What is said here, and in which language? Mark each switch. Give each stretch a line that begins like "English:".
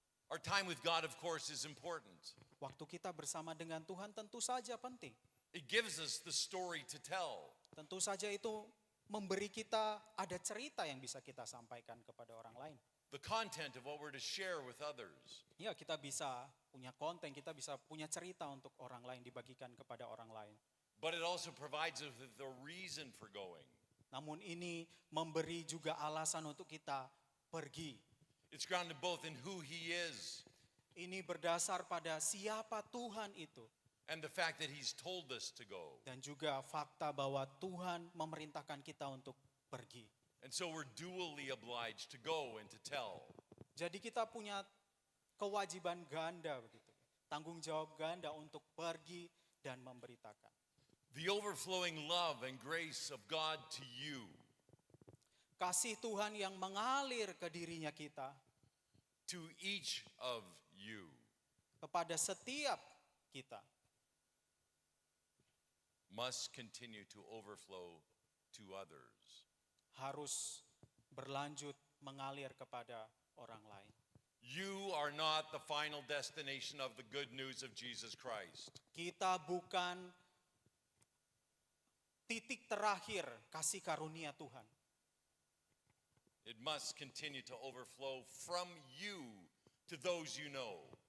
English: Our time with God, of course, is important.
Indonesian: Waktu kita bersama dengan Tuhan tentu saja penting.
English: It gives us the story to tell.
Indonesian: Tentu saja itu memberi kita ada cerita yang bisa kita sampaikan kepada orang lain.
English: The content of what we're to share with others.
Indonesian: Ya, kita bisa punya konten, kita bisa punya cerita untuk orang lain, dibagikan kepada orang lain.
English: But it also provides us with the reason for going.
Indonesian: Namun ini memberi juga alasan untuk kita pergi.
English: It's grounded both in who He is
Indonesian: Ini berdasar pada siapa Tuhan itu.
English: and the fact that He's told us to go.
Indonesian: Dan juga fakta bahwa Tuhan memerintahkan kita untuk pergi.
English: And so we're dually obliged to go and to tell.
Indonesian: Jadi kita punya kewajiban ganda begitu. Tanggung jawab ganda untuk pergi dan memberitakan.
English: The overflowing love and grace of God to you,
Indonesian: Kasih Tuhan yang mengalir ke dirinya kita,
English: to each of you,
Indonesian: kepada setiap kita,
English: must continue to overflow to others.
Indonesian: harus berlanjut mengalir kepada orang lain.
English: You are not the final destination of the good news of Jesus Christ.
Indonesian: Kita bukan titik terakhir kasih karunia Tuhan.
English: It must continue to overflow from you to those you know.